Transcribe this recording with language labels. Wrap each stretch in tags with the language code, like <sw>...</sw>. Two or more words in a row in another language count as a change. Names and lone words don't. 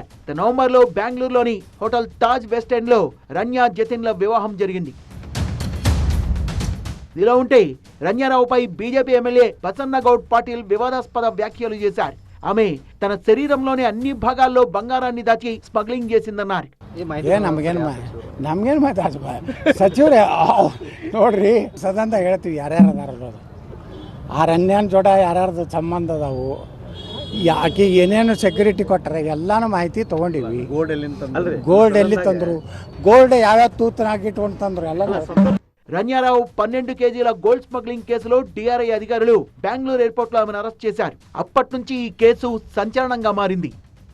<te>నవంబర్లో బెంగళూరులోని హోటల్ తాజ్ వెస్ట్ ఎండ్ లో రన్య జతిన్ల వివాహం జరిగింది. ఇలా ఉంటే రన్యారావుపై బీజేపీ ఎమ్మెల్యే బసన్నగౌడ్ పాటిల్ వివాదాస్పద వ్యాఖ్యలు చేశారు. ఆమె తన శరీరంలోని అన్ని భాగాల్లో బంగారాన్ని దాచి స్మగ్లింగ్ చేసిందన్నారు.</te> <kn>ನಮ್ಗೇನು ಮಾತಾಡ್ಸ ಸಚಿವರೇ ನೋಡ್ರಿ ಸದಂತ ಹೇಳ್ತೀವಿ ಯಾರ್ಯಾರು ಅದಾರ ಆ ರನ್ಯಾನ್ ಜೋಡ ಯಾರ್ಯಾರ್ದು ಸಂಬಂಧ ಅದಾವು, ಆಕೆ ಏನೇನು ಸೆಕ್ಯೂರಿಟಿ ಕೊಟ್ಟರೆ ಎಲ್ಲಾನು ಮಾಹಿತಿ ತೊಗೊಂಡಿವಿ. ಗೋಲ್ಡ್ ಎಲ್ಲಿ ತಂದ್ರು, ಗೋಲ್ಡ್ ಯಾವ್ಯಾವ ತೂತನಾಗಿ ಇಟ್ಕೊಂಡು ತಂದ್ರು ಎಲ್ಲ.</kn> <te>రన్యారావు 12 కేజీల</te> <en>gold smuggling</en> <te>కేసులో డిఆర్ఐ అధికారులు బెంగళూరు ఎయిర్పోర్ట్ లో ఆమెను అరెస్ట్ చేశారు. అప్పటి నుంచి ఈ కేసు సంచలనంగా మారింది.</te>